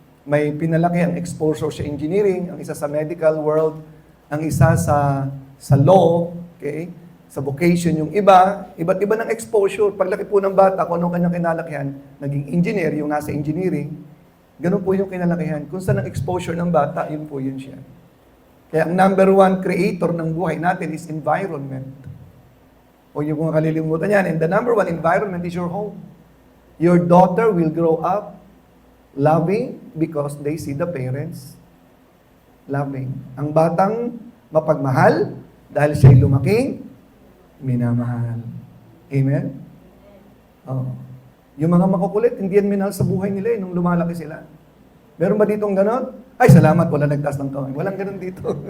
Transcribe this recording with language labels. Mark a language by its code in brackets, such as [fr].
[tl] May pinalaki ang exposure sa engineering, ang isa sa medical world, ang isa sa law, okay? Sa vocation yung iba, iba't iba ng exposure. Paglaki po ng bata, kung anong kanyang kinalakihan, naging engineer, yung nasa engineering, ganun po yung kinalakihan. Kung saan ang exposure ng bata, yun po yun siya. Kaya ang [en] number one creator [tl] ng buhay natin [en] is environment. [tl] O yung kung kalilimutan yan, [en] and the number one environment is your home. Your daughter will grow up loving because they see the parents loving. [tl] Ang batang mapagmahal dahil siya'y lumaking minamahal. Amen? Oh. Yung mga makukulit, hindi yan minahal sa buhay nila nung lumalaki sila. Meron ba ditong ganon? Ay, salamat, wala nagtaas ng kamay. Walang ganon dito.